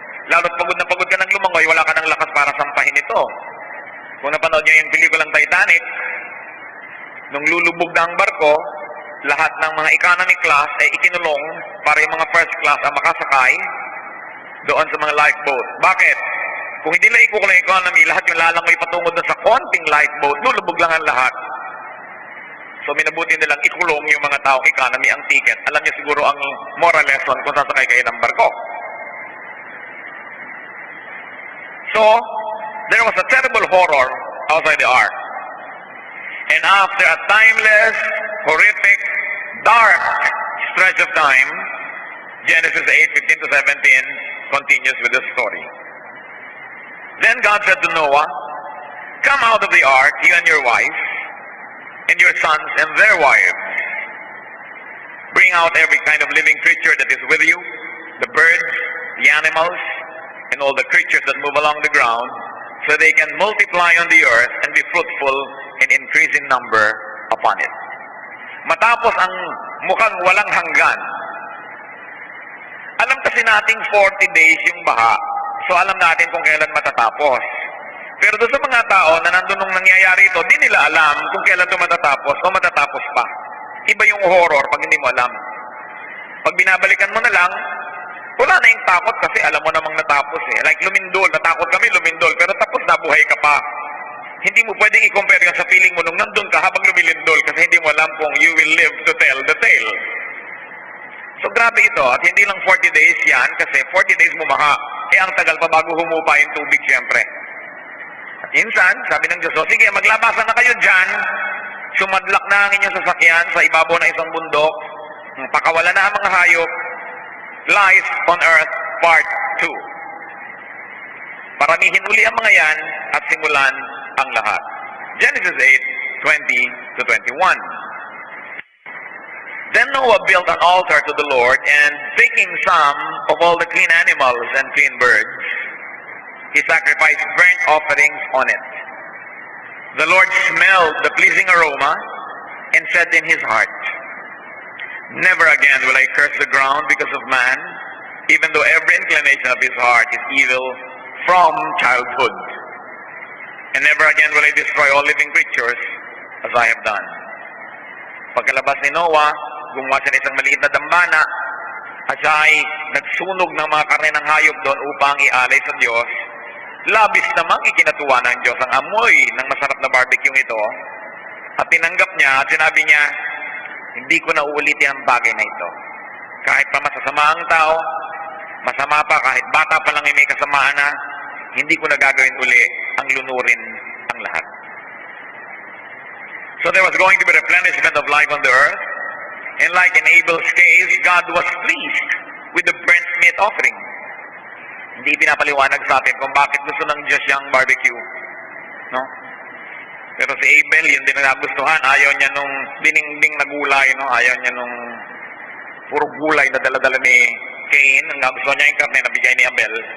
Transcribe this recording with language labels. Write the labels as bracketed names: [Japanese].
[Filipino] Lalo't pagod na pagod ka ng lumangoy, wala ka ng lakas para sampahin ito. Kung napanood nyo yung pelikulang Titanic, nung lulubog na ang barko, lahat ng mga economy class ay ikinulong para yung mga first class ang makasakay doon sa mga lifeboat. Bakit? Kung hindi na ikukulong yung economy, lahat yung lalangoy patungod na sa konting lifeboat, lulubog lang ang lahat. So minabuti nilang ikulong yung mga taong economy ang ticket. Alam niyo siguro ang moral lesson kung sasakay kayo ng barko. [English] So, there was a terrible horror outside the ark. And after a timeless, horrific, dark stretch of time, Genesis 8:15 to 17 continues with the story. Then God said to Noah, "Come out of the ark, you and your wife, and your sons and their wives. Bring out every kind of living creature that is with you, the birds, the animals, and all the creatures that move along the ground, so they can multiply on the earth and be fruitful and increase in number upon it." [Filipino] matapos ang mukhang walang hanggan. Alam kasi nating 40 days yung baha, so alam natin kung kailan matatapos. Pero doon sa mga tao na nandun nung nangyayari ito, di nila alam kung kailan ito matatapos o matatapos pa. Iba yung horror pag hindi mo alam. Pag binabalikan mo na lang, wala na yung takot kasi alam mo namang natapos eh. Like lumindol, natakot kami lumindol, pero tapos na buhay ka pa. Hindi mo pwedeng i-compare yan sa feeling mo nung nandun ka habang lumilindol kasi hindi mo alam kung [English] you will live to tell the tale. [Filipino] So grabe ito, at hindi lang 40 days yan kasi 40 days bumaha. Eh ang tagal pa bago humupa yung tubig siyempre. At insan, sabi ng Diyos, sige maglabasan na kayo dyan, sumadlak na ang inyong sasakyan sa ibabaw ng isang bundok, pakawala na ang mga hayop, [English] life on earth part 2. [Filipino] Paramihin uli ang mga yan at simulan ang lahat. Genesis 8:20 to 21. [English] Then Noah built an altar to the Lord, and taking some of all the clean animals and clean birds, he sacrificed burnt offerings on it. The Lord smelled the pleasing aroma and said in his heart, "Never again will I curse the ground because of man, even though every inclination of his heart is evil from childhood. And never again will I destroy all living creatures as I have done." [Filipino] Pagkalabas ni Noah, gumawa siya ng isang maliit na dambana at siya ay nagsunog ng mga karne ng hayop doon upang ialay sa Diyos. Labis namang ikinatuwa ng Diyos ang amoy ng masarap na barbecue ito at tinanggap niya at sinabi niya, "Hindi ko na uulitin ang bagay na ito. Kahit pa masasama ang tao, masama pa kahit bata pa lang ay may kasamaan na, hindi ko na gagawin uli ang lunurin ang lahat." [English] So there was going to be replenishment of life on the earth. And like in Abel's case, God was pleased with the burnt meat offering. [Filipino] Hindi pinapaliwanag sa atin kung bakit gusto ng Diyos yung barbecue. No? Pero si Abel, yun din na nagustuhan. Ayaw niya nung diningding na gulay. No? Ayaw niya nung puro gulay na dala-dala ni Cain. Ang nagustuhan niya yung karne na bigay ni Abel.